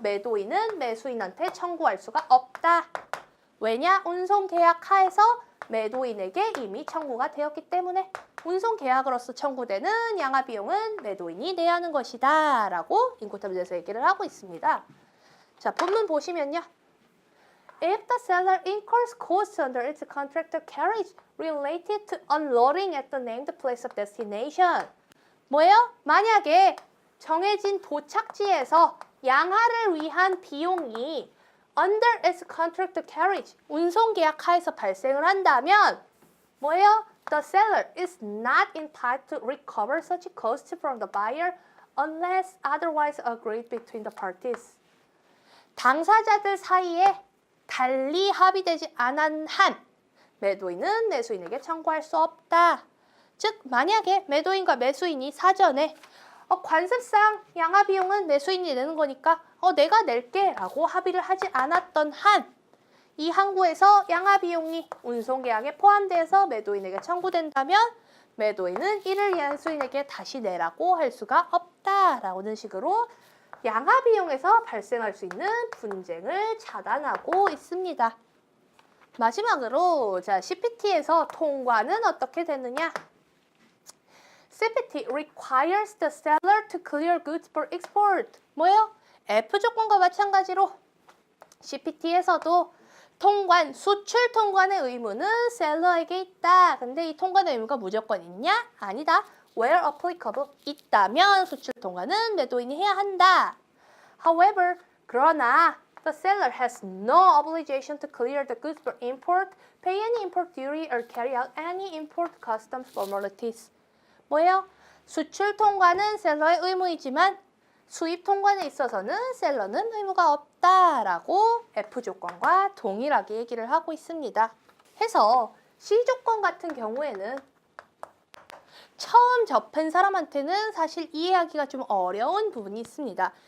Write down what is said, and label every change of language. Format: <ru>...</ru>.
<ko>매도인은 매수인한테 청구할 수가 없다. 왜냐? 운송계약 하에서 매도인에게 이미 청구가 되었기 때문에 운송계약으로서 청구되는 양화 비용은 매도인이 내야 하는 것이다 라고 인코텀즈에서 얘기를 하고 있습니다. 자, 본문 보시면요.</ko> <en>If the seller incurs costs under its contract of carriage related to unloading at the named place of destination.</en> <ko>뭐예요? 만약에 정해진 도착지에서 양화를 위한 비용이</ko> <en>under its contract of carriage,</en> <ko>운송계약 하에서 발생을 한다면 뭐예요?</ko> <en>The seller is not entitled to recover such costs from the buyer unless otherwise agreed between the parties.</en> <ko>당사자들 사이에 달리 합의되지 않은 한 매도인은 매수인에게 청구할 수 없다. 즉 만약에 매도인과 매수인이 사전에 관습상 양화 비용은 매수인이 내는 거니까 내가 낼게 라고 합의를 하지 않았던 한 이 항구에서 양화 비용이 운송계약에 포함돼서 매도인에게 청구된다면 매도인은 이를 매수인에게 다시 내라고 할 수가 없다라는 식으로 양화 비용에서 발생할 수 있는 분쟁을 차단하고 있습니다. 마지막으로 CPT에서 통과는 어떻게 되느냐?</ko> <en>CPT requires the seller to clear goods for export.</en> <ko>뭐예요? F 조건과 마찬가지로 CPT에서도 통관, 수출 통관의 의무는 셀러에게 있다. 근데 이 통관의 의무가 무조건 있냐? 아니다.</ko> <en>Where applicable,</en> <ko>있다면 수출 통관은 매도인이 해야 한다.</ko> <en>However,</en> <ko>그러나</ko> <en>the seller has no obligation to clear the goods for import, pay any import duty, or carry out any import customs formalities.</en> <ko>뭐예요? 수출 통관은 셀러의 의무이지만 수입 통관에 있어서는 셀러는 의무가 없다라고 F 조건과 동일하게 얘기를 하고 있습니다. 해서 C 조건 같은 경우에는 처음 접한 사람한테는 사실 이해하기가 좀 어려운 부분이 있습니다.</ko>